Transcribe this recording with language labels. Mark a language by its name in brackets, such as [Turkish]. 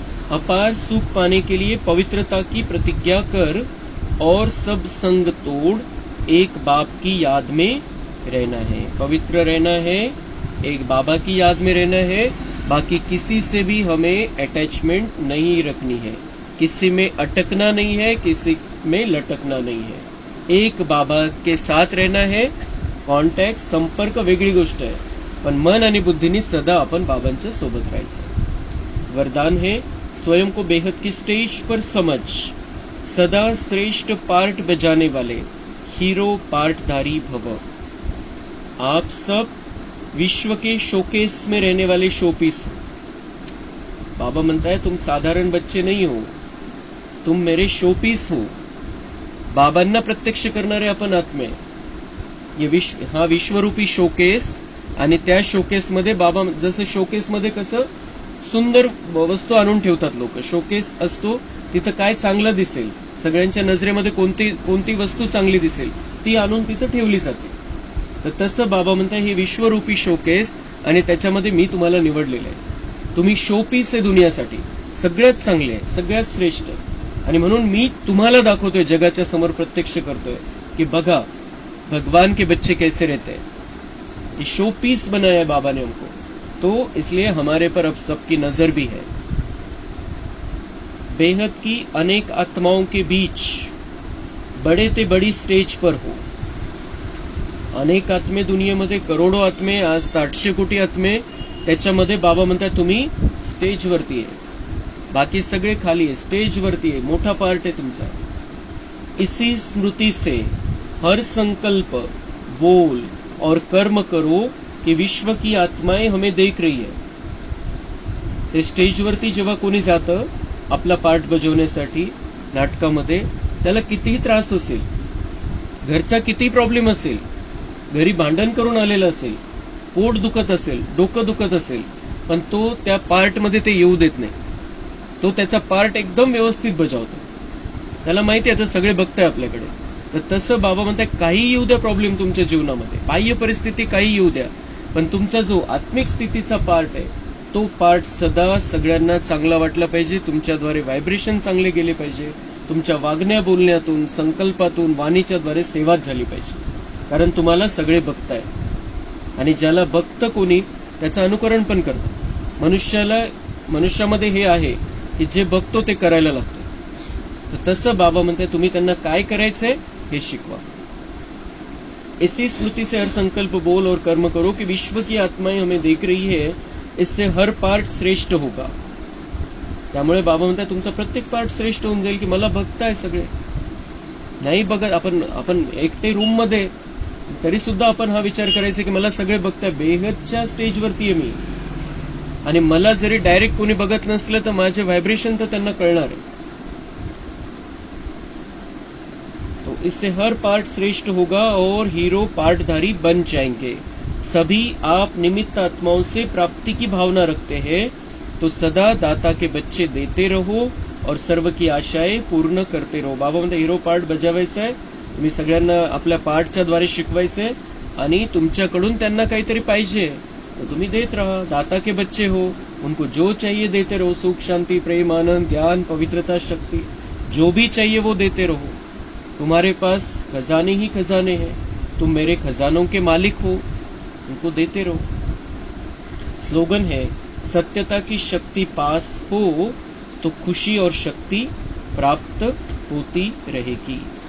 [Hindi] अपार सुख पाने के लिए पवित्रता की प्रतिज्ञा कर और सब संग तोड़ एक बाप की याद में रहना है. पवित्र रहना है, एक बाबा की याद में रहना है. बाकी किसी से भी हमें अटैचमेंट नहीं रखनी है, किसी में अटकना नहीं है, किसी में लटकना नहीं है. एक बाबा के साथ रहना है. [Marathi] कॉन्टॅक्ट संपर्क वेगळी गोष्ट आहे, पण मन आणि बुद्धीने सदा आपण बाबांच्या सोबत राहायचं. [Hindi] वरदान है, स्वयं को बेहद की स्टेज पर समझ, सदा श्रेष्ठ पार्ट बजाने वाले हीरो पार्टधारी भव. आप सब विश्व के शोकेस में रहने वाले शोपीस हो. बाबा म्हणता है तुम साधारण बच्चे नहीं हो, तुम मेरे शोपीस हो. [Marathi] बाबांना प्रत्यक्ष करणारे आपण आत्मे. ये विश्वरूपी शोकेस, आणि त्या शोकेस मध्ये बाबा, जसं शोकेस मध्ये कसं सुंदर वस्तू आणून ठेवतात लोक, शोकेस असतो तिथं काय चांगलं दिसेल, सगळ्यांच्या नजरेमध्ये कोणती वस्तू चांगली दिसेल ती आणून तिथं ठेवली जाते. तर तसं बाबा म्हणतात हे विश्वरूपी शोकेस, आणि त्याच्यामध्ये मी तुम्हाला निवडलेलं आहे. तुम्ही शोपीस आहे दुनियासाठी, सगळ्यात चांगले आहे, सगळ्यात श्रेष्ठ. आणि म्हणून मी तुम्हाला दाखवतोय, जगाच्या समोर प्रत्यक्ष करतोय की बघा [Hindi] भगवान के बच्चे कैसे रहते हैं. ये शोपीस बनाया है बाबा ने हमको, तो इसलिए हमारे पर अब सबकी नजर भी है. बेहद की अनेक आत्माओं के बीच बड़े ते बड़ी स्टेज पर हो. [Marathi] अनेक आत्मे दुनियेमध्ये, करोडो आत्मे, आज 800 कोटी आत्मे, त्याच्यामध्ये बाबा म्हणतात तुम्ही स्टेजवरती आहे, बाकी सगळे खाली आहे, स्टेजवरती आहे, मोठा पार्ट आहे तुमचा. [Hindi] इसी स्मृति से हर संकल्प, बोल और कर्म करो कि विश्व की आत्माएं हमें देख रही है. [Marathi] ते स्टेजवरती जेव्हा कोणी जातं आपला पार्ट बजावण्यासाठी नाटकामध्ये, त्याला कितीही त्रास असेल, घरचा किती प्रॉब्लेम असेल, घरी भांडण करून आलेला असेल, पोट दुखत असेल, डोकं दुखत असेल, पण तो त्या पार्टमध्ये ते येऊ देत नाही. तो त्याचा पार्ट एकदम व्यवस्थित बजावतो. त्याला माहिती आहे आता सगळे बघताय आपल्याकडे. तर तसं बाबा म्हणतात काही येऊ द्या प्रॉब्लेम तुमच्या जीवनामध्ये, बाह्य परिस्थिती काही येऊ द्या, पण तुमचा जो आत्मिक स्थितीचा पार्ट आहे तो पार्ट सदा सगळ्यांना चांगला वाटला पाहिजे. तुमच्याद्वारे व्हायब्रेशन चांगले गेले पाहिजे. तुमच्या वागण्या बोलण्यातून, संकल्पातून, वाणीच्या द्वारे सेवाच झाली पाहिजे. कारण तुम्हाला सगळे बघताय, आणि ज्याला बघतं कोणी त्याचं अनुकरण पण करतं. मनुष्यामध्ये हे आहे की जे बघतो ते करायला लागतो. तर तसं बाबा म्हणते तुम्ही त्यांना काय करायचंय हे शिकवा. [Hindi] इसी स्मृति से हर संकल्प बोल और कर्म करो कि विश्व की आत्माएं हमें देख रही है, इससे हर पार्ट श्रेष्ठ होगा. [Marathi] त्यामुळे बाबा म्हणतात तुमचा प्रत्येक पार्ट श्रेष्ठ होऊन जाईल की मला बघताय सगळे. नाही बघत आपण एकटे रूम मध्ये तरी सुद्धा आपण हा विचार करायचा की मला सगळे बघताय. बेहदच्या स्टेजवरती आहे मी, आणि मला जरी डायरेक्ट कोणी बघत नसलं तर माझे व्हायब्रेशन तर त्यांना कळणार आहे. [Hindi] तो इससे हर पार्ट श्रेष्ठ होगा और हीरो पार्टधारी बन जाएंगे. सभी आप निमित्त आत्माओं से प्राप्ति की भावना रखते हैं तो सदा दाता के बच्चे देते रहो और सर्व की आशाएं पूर्ण करते रहो. [Marathi] बाबा म्हणते हिरो पार्ट बजावायचा आहे, तुम्ही सगळ्यांना आपल्या पार्टच्या द्वारे शिकवायचंय आणि तुमच्याकडून त्यांना काहीतरी पाहिजे तो तुम्ही देत रहा. [Hindi] दाता के बच्चे हो, उनको जो चाहिए देते रहो. सुख, शांति, प्रेम, आनंद, ज्ञान, पवित्रता, शक्ति, जो भी चाहिए वो देते रहो. तुम्हारे पास खजाने ही खजाने हैं, तुम मेरे खजानों के मालिक हो, उनको देते रहो. स्लोगन है सत्यता की शक्ति पास हो तो खुशी और शक्ति प्राप्त होती रहेगी.